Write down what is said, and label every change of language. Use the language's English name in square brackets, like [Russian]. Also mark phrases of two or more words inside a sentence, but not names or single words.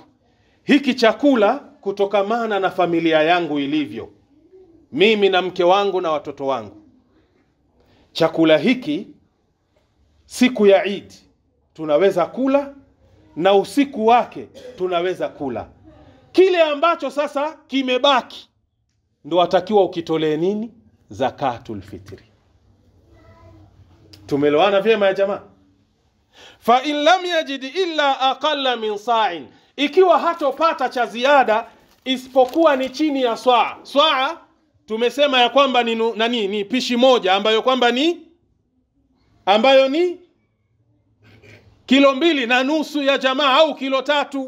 [Swahili] Hiki chakula kutokamana na familia yangu ilivyo, mimi na mke wangu na watoto wangu, chakula hiki siku ya Eid tunaweza kula na usiku wake tunaweza kula. Kile ambacho sasa kimebaki ndo watakiwa ukitolee nini? [Arabic] زكاة الفطر. [Swahili] Tumeelewana vyema ya jamaa? [Arabic] فإن لم يجد إلا أقل من صاع, [Swahili] ikiwa hatopata cha ziada isipokuwa ni chini ya saa. Saa tumesema ya kwamba ni pishi moja ambayo kwamba ni kilo 2.5 ya jamaa, au kilo 3.